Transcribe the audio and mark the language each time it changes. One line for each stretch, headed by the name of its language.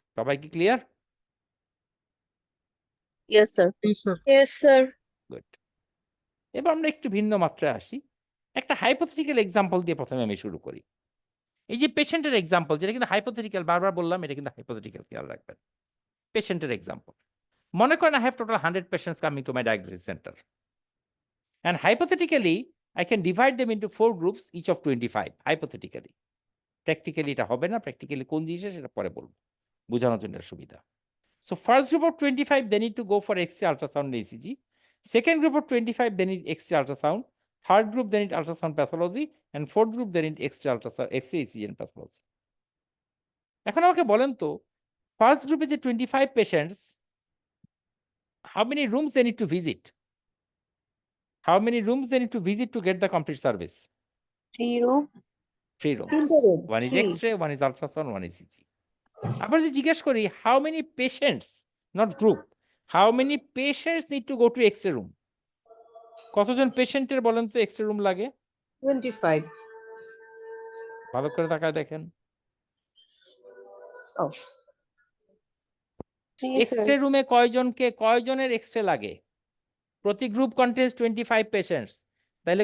Bangla: সবাই কি clear?
English: Yes sir.
Bangla: জি sir
English: Yes sir.
Bangla: Good. এবার আমরা একটু ভিন্ন মাত্রায় আসি। একটা হাইপোথেটিক্যাল এক্সাম্পল দিয়ে প্রথমে আমি শুরু করি। এই যে পেশেন্টের এক্সাম্পল, যেটা কিন্তু হাইপোথেটিক্যাল, বারবার বললাম এটা কিন্তু হাইপোথেটিক্যাল, খেয়াল রাখবেন। পেশেন্টের এক্সাম্পল, মনে করেন
English: I have total 100 patients coming to my diagnosis center. And hypothetically, I can divide them into 4 groups, each of 25, hypothetically.
Bangla: Practically এটা হবে না, practically কোন জিনিসে সেটা পরে বলবো, বোঝানোর জন্য সুবিধা।
English: So first group of 25, they need to go for X-ray ultrasound and ECG. Second group of 25, they need X-ray ultrasound. Third group, they need ultrasound pathology. And fourth group, they need X-ray ultrasound, X-ray ECG and pathology.
Bangla: এখন আমাকে বলেন তো, first গ্রুপে যে 25 patients,
English: how many rooms they need to visit? How many rooms they need to visit to get the complete service? 3 room. 3 rooms.
Bangla: তিনটে room,
English: One is 3 X-ray, one is ultrasound, one is ECG.
Bangla: আবার যদি জিজ্ঞেস করি,
English: how many patients, not group, how many patients need to go to X-ray room?
Bangla: কতজন পেশেন্টের বলেন তো X-ray room লাগে? 25 ভালো করে তাকায় দেখেন। oh 3 X-ray
English: sir.
Bangla: রুমে কয়জনের এক্স-রে লাগে? প্রতি গ্রুপ
English: contains 25 patients,
Bangla: তাহলে